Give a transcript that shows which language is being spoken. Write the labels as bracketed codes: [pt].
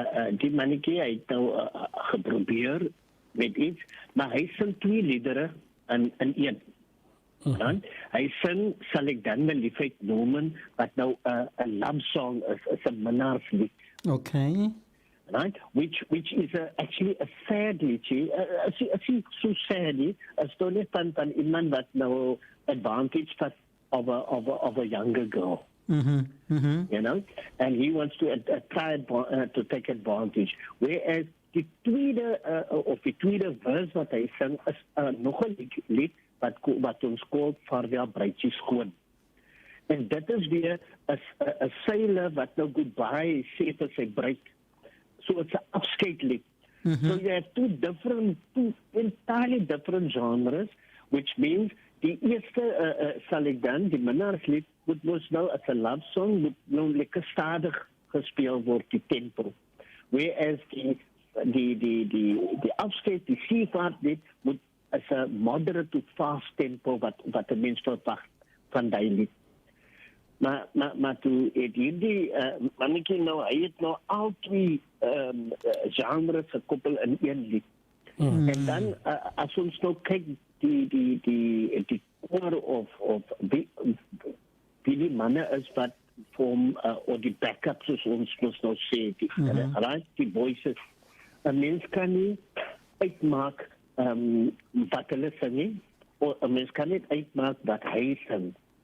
[af] Die mannetjie het nou geprobeer met iets, maar hy sing 2 liedere in een. Hy sing, sal ek dan my liefheid noemen, wat nou 'n love song is 'n minnaarslied. [en] Okay. Right, which is actually a sad liedjie. It's so sad. As though net van iemand wat nou advantage vat of a younger girl. You know, and he wants to try to take advantage. [af] Whereas die tweede verse wat hy sing is nog 'n lied wat ons koop Vaarwel bruidjie skoon. En dit is weer 'n sailor wat nou goodbye sê vir sy bruid. So it's an upskate lied. So you have two entirely different genres, which means die eerste sal ek dan, die minnaarslied, moet nou as 'n love song, moet nou lekker stadig gespeel word, die tempo. Whereas die upskate, die seevaartlied, moet as 'n moderate to fast tempo wat 'n mens verwag van die lied. Maar toe het hierdie mannetjie nou, hy het nou al 2 genres gekoppel in een lied. En dan as ons nou kyk die core of die manne is wat vorm of die backup soos ons moet nou sê, die voices. 'n Mens kan nie uitmaak wat hulle sing nie, of 'n mens kan nie uitmaak wat hy sing.